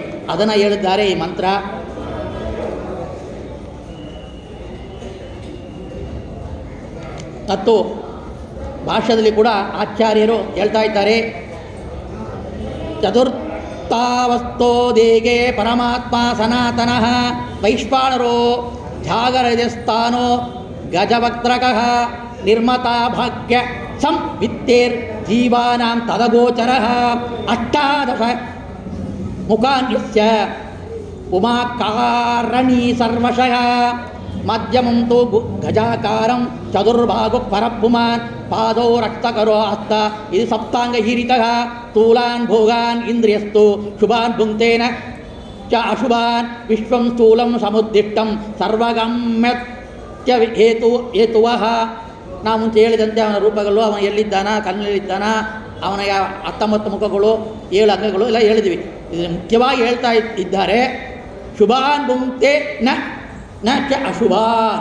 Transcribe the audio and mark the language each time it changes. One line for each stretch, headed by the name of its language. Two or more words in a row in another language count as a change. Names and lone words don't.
Kannada: ಅದನ್ನು ಹೇಳಿದ್ದಾರೆ ಈ ಮಂತ್ರ. ಮತ್ತು ಭಾಷ್ಯದಲ್ಲಿ ಕೂಡ ಆಚಾರ್ಯರು ಹೇಳ್ತಾ ಇದ್ದಾರೆ.
Sanskrit: ಚತುರ್ಥಾವಸ್ಥೋದೇಗೆ ಪರಮಾತ್ಮ ಸನಾತನಃ ವೈಶ್ವಾನರೋ ಜಾಗರಜಸ್ಥಾನೋ ಗಜವಕ್ತ್ರಕಃ ನಿರ್ಮತಾ ಭಾಗ್ಯ ಸಂವಿತ್ತೇರ್ ಜೀವಾನಾಂ ತದಗೋಚರಃ ಅಷ್ಟಾದಶ ಮುಖಾನ್ಯಸ್ಯ ಉಮಾಕಾರಣೀ ಸರ್ವಶಃ ಮಧ್ಯಮಂ ತು ಗಜಾಕಾರಂ ಚತುರ್ಭಾಗು ಪರಭುಮಾನ್ ಪಾದೋ ರಕ್ತಕರೋ ಹಸ್ತ ಇದು ಸಪ್ತಾಂಗ ಹೀರಿತಃ ಸ್ಥೂಲಾನ್ ಭೋಗಾನ್ ಇಂದ್ರಿಯಸ್ತು ಶುಭಾನ್ ಭುಂಕ್ತೇನ ಚ ಅಶುಭಾನ್ ವಿಶ್ವಂ ಸ್ಥೂಲಂ ಸಮುದ್ದಿಷ್ಟಂ ಸರ್ವಗಮ್ಯತ್ಯ ಹೇತುವಃ.
Kannada: ನಾವು ಮುಂಚೆ ಹೇಳಿದಂತೆ ಅವನ ರೂಪಗಳು, ಅವನ ಎಲ್ಲಿದ್ದಾನ, ಕಣ್ಣಲ್ಲಿದ್ದಾನ, ಅವನ 19 ಮುಖಗಳು, 7 ಅಂಗಗಳು ಎಲ್ಲ ಹೇಳಿದ್ವಿ. ಇದು ಮುಖ್ಯವಾಗಿ ಹೇಳ್ತಾ ಇದ್ದಾರೆ.
Sanskrit: ಶುಭಾನ್ ಭುಂಕ್ತೆ ನ ಚ ಅಶುಭಾನ್.